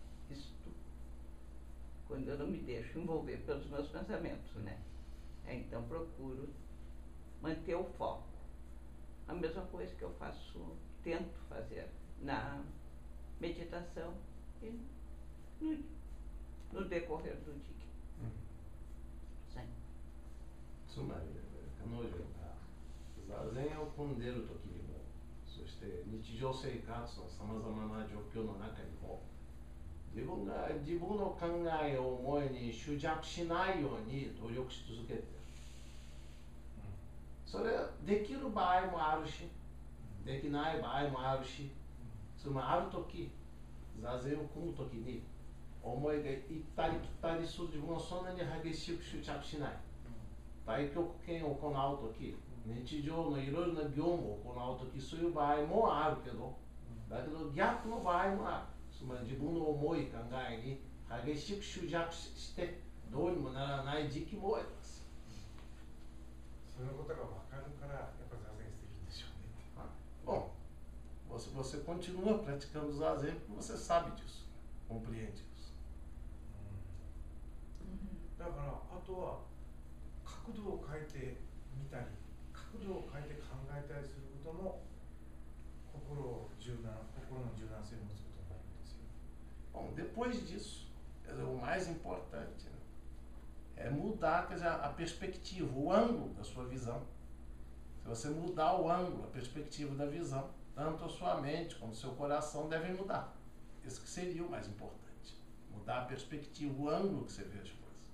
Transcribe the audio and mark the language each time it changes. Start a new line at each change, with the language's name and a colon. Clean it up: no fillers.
Portuguese: Isso quando eu não me deixo envolver pelos meus pensamentos, né? Então procuro manter o foco. A mesma coisa que eu faço, tento fazer meditação e no decorrer do dia. Sim.
Japanese: つまり彼女が座禅を組んでいる時にも、そして日常生活のさまざまな状況の中にも、自分が自分の考えを思いに執着しないように努力し続けている。それはできる場合もあるし、できない場合もあるし、つまりある時座禅を組む時に思いが行ったり来たりする自分はそんなに激しく執着しない。太極拳を行う時、日常のいろいろな業務を行う時、そういう場合もあるけど、だけど逆の場合もある。つまり自分の思い考えに激しく執着してどうにもならない時期もあります。そのことが分かるからやっぱ座禅しているんでしょうね。
Portuguese: Bom, você continua praticando zazen porque você sabe disso, compreende isso.
Japanese: だからあとは角度を変えてみたり、角度を変えて考えたりすることも心の柔軟性を持つことになるんですよ。
Portuguese: Bom, depois disso, o mais importante, né, é mudar, quer dizer, a perspectiva, o ângulo da sua visão. Se você mudar o ângulo, a perspectiva da visão, tanto a sua mente como o seu coração devem mudar. Isso que seria o mais importante. Mudar a perspectiva, o ângulo que você vê as coisas.